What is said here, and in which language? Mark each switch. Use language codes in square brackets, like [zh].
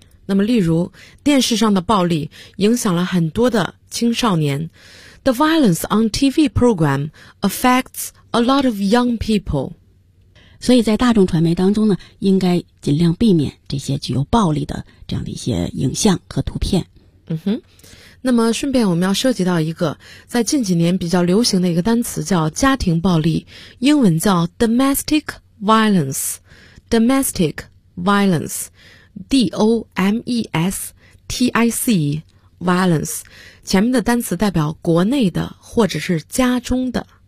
[zh] 那么例如，电视上的暴力影响了很多的青少年。 [en] The violence on TV program affects a lot of young people。 [zh] 所以在大众传媒当中呢，应该尽量避免这些具有暴力的这样的一些影像和图片。嗯哼，那么顺便我们要涉及到一个在近几年比较流行的一个单词，叫家庭暴力，英文叫 domestic violence， domestic violence， domestic violence， 前面的单词代表国内的或者是家中的。